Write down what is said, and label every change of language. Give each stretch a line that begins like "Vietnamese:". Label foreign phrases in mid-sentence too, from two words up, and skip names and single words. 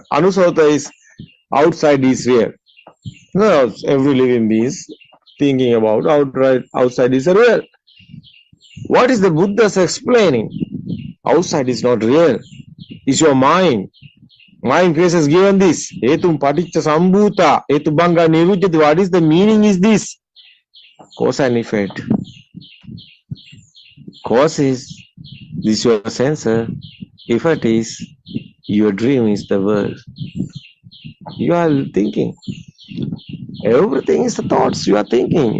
English: Anusota is outside is real. No, every living being is thinking about outside is real. What is the Buddha's explaining? Outside is not real. It's your mind. Mind has given this.
Pali: Etum paticca sambhuta, etu banga nirujjati.
English: What is the meaning is this? Cause and effect. Cause is this your sensor. Effect is your dream is the world. You are thinking. Everything is the thoughts you are thinking.